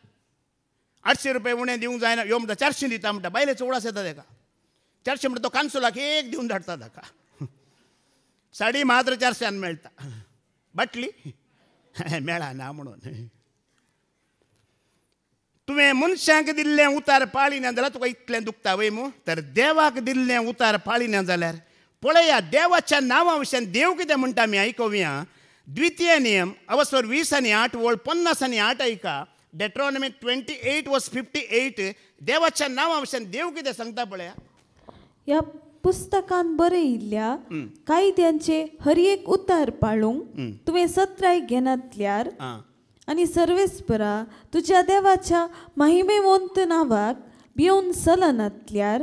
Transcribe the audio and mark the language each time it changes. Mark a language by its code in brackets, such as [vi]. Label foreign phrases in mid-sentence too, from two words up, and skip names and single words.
[kok] 800 रुपया उणें दिवंक जायना ह्यो म्हणटा 400 दिता म्हणटा बायलेचो उडास येता ताका 400 म्हणटा तो कांसुलाक एक दिवन धाडटा ताका साडी मात्र 400 मेळटा बाटली मेळना म्हणून तुवें मनशांक दिल्लें उतार पाळिना जाल्यार तुका इतलें दुखता वयमू तर देवाक दिल्लें उतार पाळिना जाल्यार पळया देवाच्या नांवा विशयान देव कितें म्हणटा आमी आयकुया द्वितीय नियम अवसर 20 आनी 8 वळ 50 आनी 8 ऐका डेट्रॉनॉमी 28:58 देवाच्या नांवा विशयान देव कितें सांगता पळया ह्या पुस्तकान बरयिल्ल्या कायद्यांचे हर एक उतार पाळूंक तुवें सत्राय घेनातल्यार आनी सर्वेस्परा तुज्या देवाच्या महिमेवंत नांवाक भिवून चलनातल्यार